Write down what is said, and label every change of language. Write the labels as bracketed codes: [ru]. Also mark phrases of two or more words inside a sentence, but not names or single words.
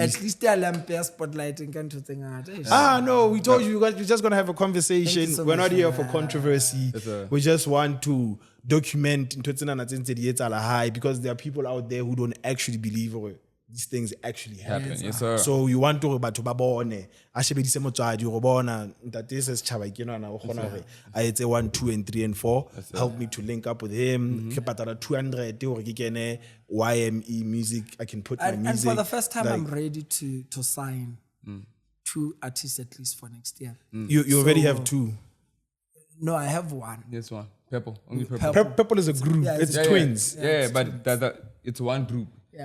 [en] at least I am spotlighting to think. no, we told you, we're just gonna have a conversation. So We're not much here for for controversy. sir. We just want to document because there are people out there who don't actually believe these things actually happen. Yes, sir. So you want to [st] batho ba bone a shebedise motswadi go bona Ntate SirSchaba ke nona o khona hore a etse 1 2 and 3 and 4. [en] Help me to link up with him. [st] Ke patala 200 hore ke kene YME music. [en] I can put my music. And for the first time, like, I'm ready to sign 2 artists at least for next year. You already have 2. No, I have 1. This one. Purple. Only purple. Purple is a group. Yeah, it's yeah, twins. Yeah, but it's one group. Yeah.